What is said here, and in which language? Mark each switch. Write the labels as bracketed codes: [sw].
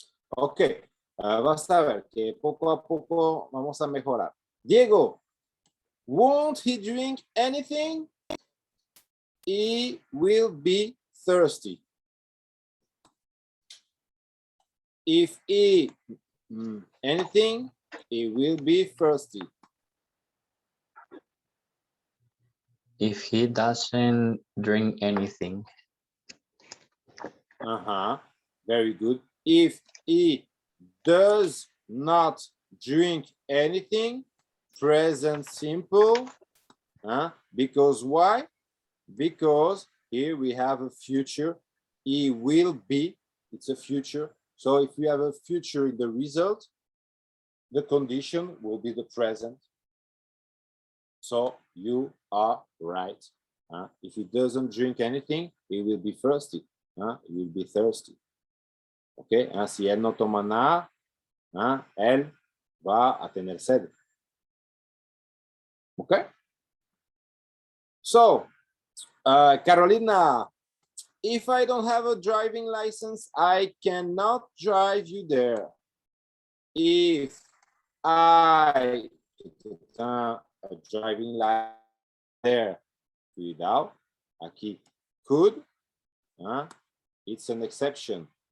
[es] Ok, vas a ver que poco a poco vamos a mejorar. [en] Diego, won't he drink anything? He will be thirsty. If he anything, he will be thirsty. If he doesn't drink anything, Very good. If he does not drink anything, present simple. Because why? Because here we have a future. He will be, it's a future. So if we have a future in the result, the condition will be the present. So you are right. If he doesn't drink anything, he will be thirsty. He will be thirsty. Okay. [es] Si él no toma nada, él va a tener sed. [en] Okay. So, Carolina, if I don't have a driving license, I cannot drive you there. If I a driving license there, without, aquí, could, it's an exception.